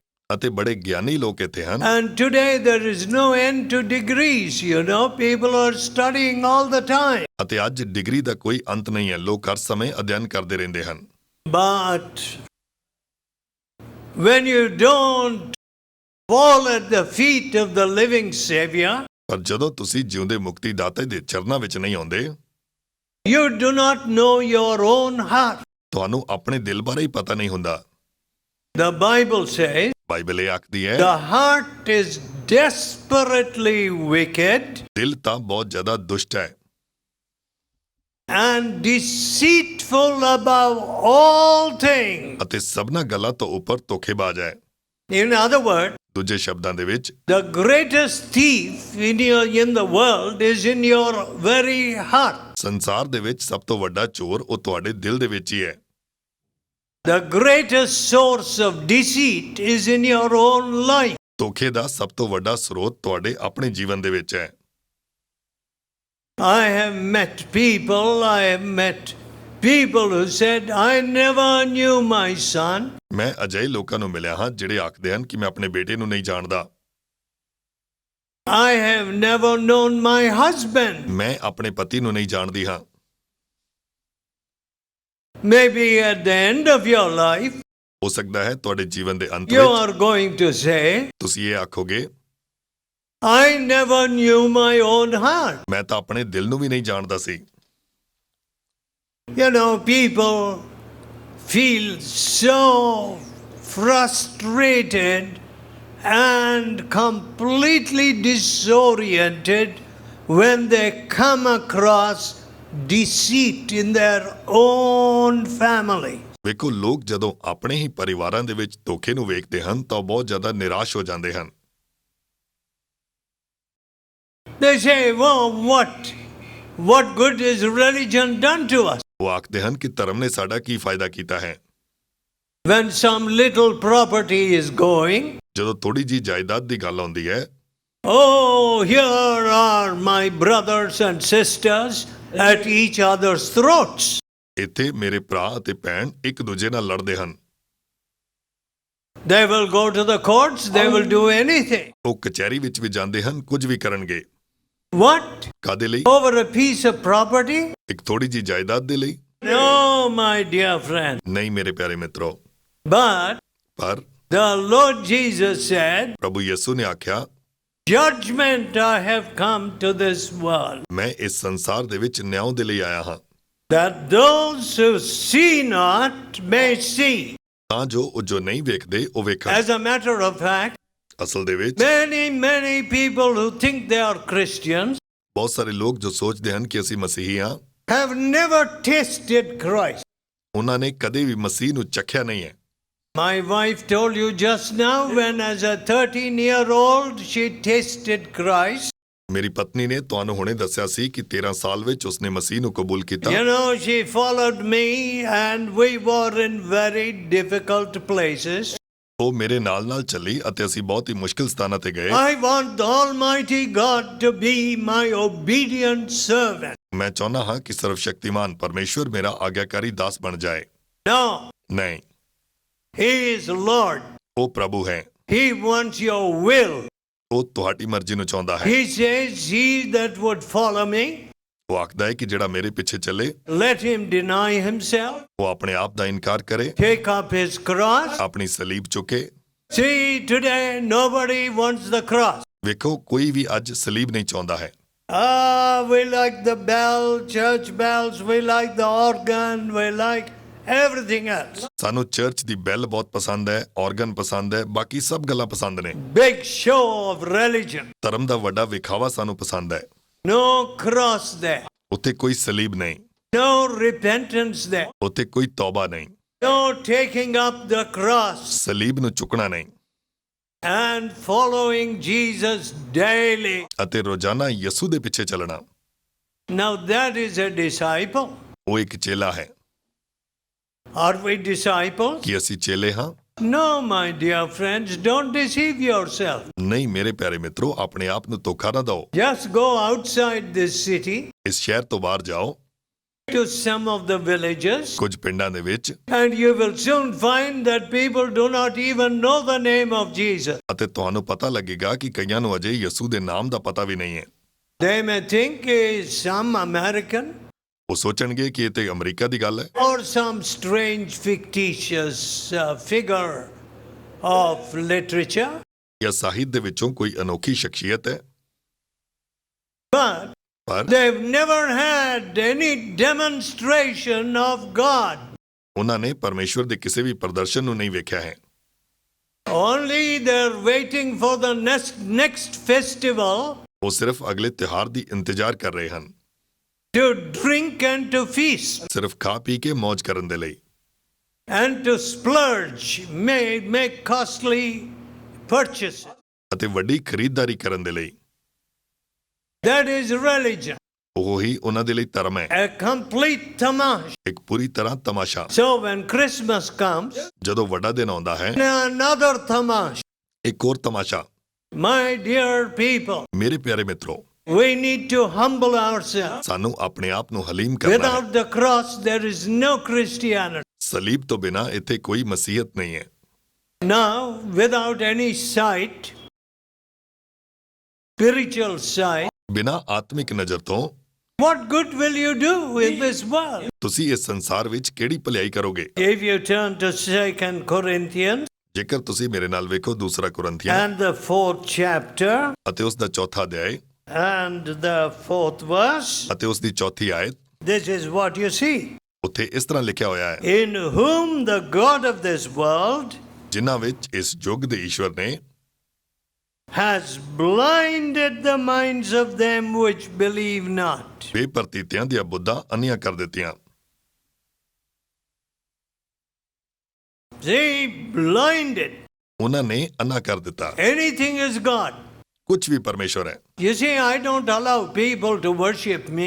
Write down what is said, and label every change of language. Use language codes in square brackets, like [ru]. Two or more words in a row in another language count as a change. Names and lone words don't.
[pa] ਅਤੇ ਬੜੇ ਗਿਆਨੀ ਲੋਕ ਇੱਥੇ ਹਨ। [en] And today there is no end to degrees, you know. People are studying all the time. [pa] ਅਤੇ ਅੱਜ ਡਿਗਰੀ ਦਾ ਕੋਈ ਅੰਤ ਨਹੀਂ ਹੈ, ਲੋਕ ਹਰ ਸਮੇਂ ਅਧਿਐਨ ਕਰਦੇ ਰਹਿੰਦੇ ਹਨ। [en] But when you don't fall at the feet of the living Savior, [pa] ਪਰ ਜਦੋਂ ਤੁਸੀਂ ਜਿਉਂਦੇ ਮੁਕਤੀ ਦਾਤੇ ਦੇ ਚਰਨਾਂ ਵਿੱਚ ਨਹੀਂ ਆਉਂਦੇ, [en] you do not know your own heart. [pa] ਤੁਹਾਨੂੰ ਆਪਣੇ ਦਿਲ ਬਾਰੇ ਹੀ ਪਤਾ ਨਹੀਂ ਹੁੰਦਾ। [en] The Bible says, [pa] ਬਾਈਬਲ ਇਹ ਆਖਦੀ ਹੈ, [en] the heart is desperately wicked [pa] ਦਿਲ ਤਾਂ ਬਹੁਤ ਜ਼ਿਆਦਾ ਦੁਸ਼ਟ ਹੈ [en] and deceitful above all things. [pa] ਅਤੇ ਸਭਨਾਂ ਗੱਲਾਂ ਤੋਂ ਉੱਪਰ ਧੋਖੇਬਾਜ਼ ਹੈ। [en] In other words, [pa] ਦੂਜੇ ਸ਼ਬਦਾਂ ਦੇ ਵਿੱਚ [en] the greatest thief in the world is in your very heart. [pa] ਸੰਸਾਰ ਦੇ ਵਿੱਚ ਸਭ ਤੋਂ ਵੱਡਾ ਚੋਰ ਉਹ ਤੁਹਾਡੇ ਦਿਲ ਦੇ ਵਿੱਚ ਹੀ ਹੈ। [en] The greatest source of deceit is in your own life. [pa] ਧੋਖੇ ਦਾ ਸਭ ਤੋਂ ਵੱਡਾ ਸਰੋਤ ਤੁਹਾਡੇ ਆਪਣੇ ਜੀਵਨ ਦੇ ਵਿੱਚ ਹੈ। [en] I have met people who said, I never knew my son. [pa] ਮੈਂ ਅਜਿਹੇ ਲੋਕਾਂ ਨੂੰ ਮਿਲਿਆ ਹਾਂ ਜਿਹੜੇ ਆਖਦੇ ਹਨ ਕਿ ਮੈਂ ਆਪਣੇ ਬੇਟੇ ਨੂੰ ਨਹੀਂ ਜਾਣਦਾ। [en] I have never known my husband. [pa] ਮੈਂ ਆਪਣੇ ਪਤੀ ਨੂੰ ਨਹੀਂ ਜਾਣਦੀ ਹਾਂ। [en] Maybe at the end of your life, [pa] ਹੋ ਸਕਦਾ ਹੈ ਤੁਹਾਡੇ ਜੀਵਨ ਦੇ ਅੰਤ [en] you [pa] ਵਿੱਚ [en] are going to say, [pa] ਤੁਸੀਂ ਇਹ ਆਖੋਗੇ, [en] I never knew my own heart. [pa] ਮੈਂ ਤਾਂ ਆਪਣੇ ਦਿਲ ਨੂੰ ਵੀ ਨਹੀਂ ਜਾਣਦਾ ਸੀ। [en] You know, people feel so frustrated and completely disoriented when they come across deceit in their own family. [pa] ਵੇਖੋ, ਲੋਕ ਜਦੋਂ ਆਪਣੇ ਹੀ ਪਰਿਵਾਰਾਂ ਦੇ ਵਿੱਚ ਧੋਖੇ ਨੂੰ ਵੇਖਦੇ ਹਨ ਤਾਂ ਉਹ ਬਹੁਤ ਜ਼ਿਆਦਾ ਨਿਰਾਸ਼ ਹੋ ਜਾਂਦੇ ਹਨ। [en] They say, well, what good has religion done to us? [pa] ਉਹ ਆਖਦੇ ਹਨ ਕਿ ਧਰਮ ਨੇ ਸਾਡਾ ਕੀ ਫਾਇਦਾ ਕੀਤਾ ਹੈ। [en] When some little property is going, [pa] ਜਦੋਂ ਥੋੜੀ ਜੀ ਜਾਇਦਾਦ ਦੀ ਗੱਲ ਆਉਂਦੀ ਹੈ, [en] oh, here are my brothers and sisters at each other's throats. [pa] ਇੱਥੇ ਮੇਰੇ ਭਰਾ ਅਤੇ ਭੈਣ ਇੱਕ ਦੂਜੇ ਨਾਲ ਲੜਦੇ ਹਨ। [en] They will go to the courts, they will do anything. [pa] ਉਹ ਕਚਹਿਰੀ ਵਿੱਚ ਵੀ ਜਾਂਦੇ ਹਨ, ਕੁਝ ਵੀ ਕਰਨਗੇ। [en] What? [pa] ਕਾਦੇ ਲਈ? [en] Over a piece of property? [pa] ਇੱਕ ਥੋੜੀ ਜੀ ਜਾਇਦਾਦ ਦੇ ਲਈ? [en] No, my dear friend. [pa] ਨਹੀਂ ਮੇਰੇ ਪਿਆਰੇ ਮਿੱਤਰੋ। [en] But [pa] ਪਰ [en] the Lord Jesus said, [pa] ਪ੍ਰਭੂ ਯਿਸੂ ਨੇ ਆਖਿਆ, [en] judgment I have come to this world, [pa] ਮੈਂ ਇਸ ਸੰਸਾਰ ਦੇ ਵਿੱਚ ਨਿਆਂ ਦੇ ਲਈ ਆਇਆ ਹਾਂ, [en] that those who see not may see. [pa] ਤਾਂ ਜੋ ਨਹੀਂ ਵੇਖਦੇ ਉਹ ਵੇਖਣ। [en] As a matter of fact, [pa] ਅਸਲ ਦੇ ਵਿੱਚ [en] many people who think they are Christians [pa] ਬਹੁਤ ਸਾਰੇ ਲੋਕ ਜੋ ਸੋਚਦੇ ਹਨ ਕਿ ਅਸੀਂ ਮਸੀਹੀ ਹਾਂ, [en] have never tasted Christ. [pa] ਉਹਨਾਂ ਨੇ ਕਦੇ ਵੀ ਮਸੀਹ ਨੂੰ ਚੱਖਿਆ ਨਹੀਂ ਹੈ। [en] My wife told you just now when as a 13-year-old she tasted Christ. [pa] ਮੇਰੀ ਪਤਨੀ ਨੇ ਤੁਹਾਨੂੰ ਹੁਣੇ ਦੱਸਿਆ ਸੀ ਕਿ 13 ਸਾਲ ਵਿੱਚ ਉਸਨੇ ਮਸੀਹ ਨੂੰ ਕਬੂਲ ਕੀਤਾ। [en] You know, she followed me and we were in very difficult places. [pa] ਉਹ ਮੇਰੇ ਨਾਲ ਚੱਲੀ ਅਤੇ ਅਸੀਂ ਬਹੁਤ ਹੀ ਮੁਸ਼ਕਿਲ ਸਥਾਨਾਂ ਤੇ ਗਏ। [en] I want the Almighty God to be my obedient servant. [pa] ਮੈਂ ਚਾਹੁੰਦਾ ਹਾਂ ਕਿ ਸਰਵਸ਼ਕਤੀਮਾਨ ਪਰਮੇਸ਼ਵਰ ਮੇਰਾ ਆਗਿਆਕਾਰੀ ਦਾਸ ਬਣ ਜਾਏ। [en] No, [pa] ਨਹੀਂ, [en] He is Lord. [pa] ਉਹ ਪ੍ਰਭੂ ਹੈ। [en] He wants your will. [pa] ਉਹ ਤੁਹਾਡੀ ਮਰਜ਼ੀ ਨੂੰ ਚਾਹੁੰਦਾ ਹੈ। [en] He says, he that would follow me, [pa] ਉਹ ਆਖਦਾ ਹੈ ਕਿ ਜਿਹੜਾ ਮੇਰੇ ਪਿੱਛੇ ਚੱਲੇ, [en] let him deny himself, [pa] ਉਹ ਆਪਣੇ ਆਪ ਦਾ ਇਨਕਾਰ ਕਰੇ, [en] take up his cross. [pa] ਆਪਣੀ ਸਲੀਬ ਚੁੱਕੇ। [en] See, today nobody wants the cross. [pa] ਵੇਖੋ, ਕੋਈ ਵੀ ਅੱਜ ਸਲੀਬ ਨਹੀਂ ਚਾਹੁੰਦਾ ਹੈ। [en] We like the bell, church bells, we like the organ, we like everything else. [pa] ਸਾਨੂੰ ਚਰਚ ਦੀ ਬੈਲ ਬਹੁਤ ਪਸੰਦ ਹੈ, ਆਰਗਨ ਪਸੰਦ ਹੈ, ਬਾਕੀ ਸਭ ਗੱਲਾਂ ਪਸੰਦ ਨੇ। [en] Big show of religion. [pa] ਧਰਮ ਦਾ ਵੱਡਾ ਵਿਖਾਵਾ ਸਾਨੂੰ ਪਸੰਦ ਹੈ। [en] No cross there. [pa] ਉੱਥੇ ਕੋਈ ਸਲੀਬ ਨਹੀਂ, [en] No repentance there. [pa] ਉੱਥੇ ਕੋਈ ਤੌਬਾ ਨਹੀਂ, [en] No taking up the cross [pa] ਸਲੀਬ ਨੂੰ ਚੁੱਕਣਾ ਨਹੀਂ [en] and following Jesus daily. [pa] ਅਤੇ ਰੋਜ਼ਾਨਾ ਯਿਸੂ ਦੇ ਪਿੱਛੇ ਚੱਲਣਾ। [en] Now that is a disciple. [pa] ਉਹ ਇੱਕ ਚੇਲਾ ਹੈ। [en] Are we disciples? [pa] ਕੀ ਅਸੀਂ ਚੇਲੇ ਹਾਂ? [en] No, my dear friends, don't deceive yourself. [pa] ਨਹੀਂ ਮੇਰੇ ਪਿਆਰੇ ਮਿੱਤਰੋ, ਆਪਣੇ ਆਪ ਨੂੰ ਧੋਖਾ ਨਾ ਦਿਓ। [en] Just go outside this city [pa] ਇਸ ਸ਼ਹਿਰ ਤੋਂ ਬਾਹਰ ਜਾਓ, [en] to some of the villages, [pa] ਕੁਝ ਪਿੰਡਾਂ ਦੇ ਵਿੱਚ, [en] and you will soon find that people do not even know the name of Jesus. [pa] ਅਤੇ ਤੁਹਾਨੂੰ ਪਤਾ ਲੱਗੇਗਾ ਕਿ ਕਈਆਂ ਨੂੰ ਅਜੇ ਯਿਸੂ ਦੇ ਨਾਮ ਦਾ ਪਤਾ ਵੀ ਨਹੀਂ ਹੈ। [en] They may think it's some American [pa] ਉਹ ਸੋਚਣਗੇ ਕਿ ਇਹ ਤੇ ਅਮਰੀਕਾ ਦੀ ਗੱਲ ਹੈ [en] or some strange fictitious figure of literature. [pa] ਜਾਂ ਸਾਹਿਤ ਦੇ ਵਿੱਚੋਂ ਕੋਈ ਅਨੋਖੀ ਸ਼ਖਸੀਅਤ ਹੈ। [en] But [pa] ਪਰ [en] they've never had any demonstration of God. [pa] ਉਹਨਾਂ ਨੇ ਪਰਮੇਸ਼ਵਰ ਦੇ ਕਿਸੇ ਵੀ ਪ੍ਰਦਰਸ਼ਨ ਨੂੰ ਨਹੀਂ ਵੇਖਿਆ ਹੈ। [en] Only they're waiting for the next festival [pa] ਉਹ ਸਿਰਫ ਅਗਲੇ ਤਿਉਹਾਰ ਦੀ ਇੰਤਜ਼ਾਰ ਕਰ ਰਹੇ ਹਨ, [en] to drink and to feast [pa] ਸਿਰਫ ਖਾ ਪੀ ਕੇ ਮौज ਕਰਨ ਦੇ ਲਈ [en] and to splurge, make costly purchases. [pa] ਅਤੇ ਵੱਡੀ ਖਰੀਦਦਾਰੀ ਕਰਨ ਦੇ ਲਈ। [en] That is religion, [pa] ਉਹ ਹੀ ਉਹਨਾਂ ਦੇ ਲਈ ਧਰਮ ਹੈ, [en] a complete tamash. [pa] ਇੱਕ ਪੂਰੀ ਤਰ੍ਹਾਂ ਤਮਾਸ਼ਾ। [en] So when Christmas comes, [pa] ਜਦੋਂ ਵੱਡਾ ਦਿਨ ਆਉਂਦਾ ਹੈ, [en] another tamash. [pa] ਇੱਕ ਹੋਰ ਤਮਾਸ਼ਾ। [en] My dear people, [pa] ਮੇਰੇ ਪਿਆਰੇ ਮਿੱਤਰੋ, [en] we need to humble ourselves. [pa] ਸਾਨੂੰ ਆਪਣੇ ਆਪ ਨੂੰ ਹਲੀਮ ਕਰਨਾ ਹੈ। [en] Without the cross, there is no Christianity. [pa] ਸਲੀਬ ਤੋਂ ਬਿਨਾਂ ਇੱਥੇ ਕੋਈ ਮਸੀਹਤ ਨਹੀਂ ਹੈ। [en] Now, without any sight, spiritual sight, [pa] ਬਿਨਾਂ ਆਤਮਿਕ ਨਜ਼ਰ ਤੋਂ [en] what good will you do in this world? [pa] ਤੁਸੀਂ ਇਸ ਸੰਸਾਰ ਵਿੱਚ ਕਿਹੜੀ ਭਲਾਈ ਕਰੋਗੇ? [en] If you turn to 2 Corinthians [pa] ਜੇਕਰ ਤੁਸੀਂ ਮੇਰੇ ਨਾਲ ਵੇਖੋ ਦੂਸਰਾ ਕੁਰਿੰਥੀਆਂ [en] and the 4th chapter [pa] ਅਤੇ ਉਸ ਦਾ ਚੌਥਾ ਅਧਿਆਇ [en] and the 4th verse, [pa] ਅਤੇ ਉਸ ਦੀ ਚੌਥੀ ਆਇਤ, [en] this is what you see. [pa] ਉੱਥੇ ਇਸ ਤਰ੍ਹਾਂ ਲਿਖਿਆ ਹੋਇਆ ਹੈ, [en] In whom the God of this world [pa] ਜਿਨ੍ਹਾਂ ਵਿੱਚ ਇਸ ਯੁੱਗ ਦੇ ਈਸ਼ਵਰ ਨੇ [en] has blinded the minds of them which believe not. [pa] ਬੇਪਰਤੀਤਿਆਂ ਦੀਆਂ ਬੁੱਧਾਂ ਅੰਨੀਆਂ ਕਰ ਦਿੱਤੀਆਂ। [en] See, blinded. [pa] ਉਹਨਾਂ ਨੇ ਅੰਨਾ ਕਰ ਦਿੱਤਾ। [en] Anything is God. [pa] ਕੁਝ ਵੀ ਪਰਮੇਸ਼ਵਰ ਹੈ। [en] You see, I don't allow people to worship me.